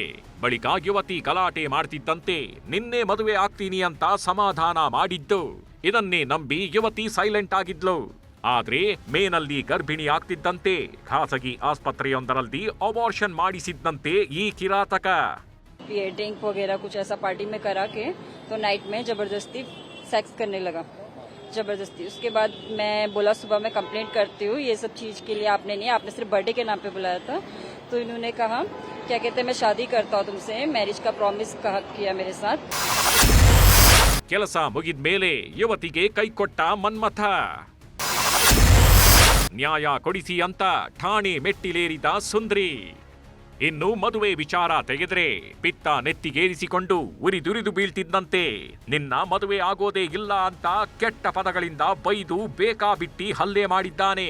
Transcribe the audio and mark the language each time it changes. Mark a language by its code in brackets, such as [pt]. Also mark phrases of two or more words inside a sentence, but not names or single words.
[kn] ಬಳಿಕ ಯುವತಿ ಗಲಾಟೆ ಮಾಡ್ತಿದ್ದಂತೆ ನಿನ್ನೆ ಮದುವೆ ಆಗ್ತೀನಿ ಅಂತ ಸಮಾಧಾನ ಮಾಡಿದ್ದು. ಇದನ್ನೇ ನಂಬಿ ಯುವತಿ ಸೈಲೆಂಟ್ ಆಗಿದ್ಲು. ಆದ್ರೆ ಮೇನಲ್ಲಿ ಗರ್ಭಿಣಿ ಆಗ್ತಿದ್ದಂತೆ ಖಾಸಗಿ ಆಸ್ಪತ್ರೆಯೊಂದರಲ್ಲಿ ಅಬಾರ್ಷನ್ ಮಾಡಿಸಿದ್ದಂತೆ ಈ ಕಿರಾತಕ. [hi] ये ड्रिंक वगैरह कुछ ऐसा पार्टी में करा के तो नाइट में जबरदस्ती सेक्स करने लगा, जबरदस्ती. उसके बाद मैं बोला सुबह मैं कंप्लेंट करती हूँ, ये सब चीज के लिए आपने नहीं, आपने सिर्फ बर्थडे के नाम पे बुलाया था. तो इन्होंने कहा क्या कहते हैं मैं शादी करता हूँ तुमसे, मैरिज का प्रॉमिस किया मेरे साथ. [kn] ಕೆಲಸ ಮುಗಿದ ಮೇಲೆ ಯುವತಿಗೆ ಕೈ ಕೊಟ್ಟ ಮನ್ಮಥ. ನ್ಯಾಯ ಕೊಡಿಸಿ ಅಂತ ಠಾಣೆ ಮೆಟ್ಟಿಲೇರಿದ ಸುಂದ್ರಿ. ಇನ್ನು ಮದುವೆ ವಿಚಾರ ತೆಗೆದ್ರೆ ಪಿತ್ತ ನೆತ್ತಿಗೇರಿಸಿಕೊಂಡು ಉರಿದುರಿದು ಬೀಳ್ತಿದ್ದಂತೆ ನಿನ್ನ ಮದುವೆ ಆಗೋದೇ ಇಲ್ಲ ಅಂತ ಕೆಟ್ಟ ಪದಗಳಿಂದ ಬೈದು ಬೇಕಾಬಿಟ್ಟಿ ಹಲ್ಲೆ ಮಾಡಿದ್ದಾನೆ.